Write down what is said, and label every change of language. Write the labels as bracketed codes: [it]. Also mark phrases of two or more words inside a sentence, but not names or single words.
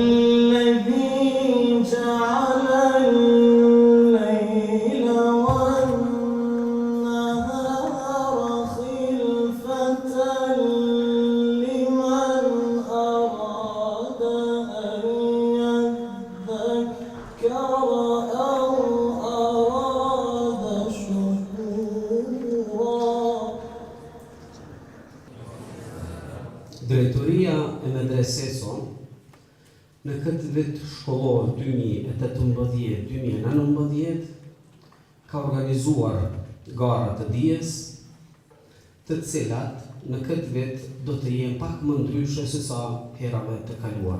[ar] الذي جعل الليل والنهار خلفة لمن أراد أن يذكر أو أراد شكورا. [sq] Drejtoria e medreseson në këtë vit shkollor 2018-2019 ka organizuar gara të dijes, të cilat në këtë vit do të jenë pak më ndryshe se sa herave të kaluara.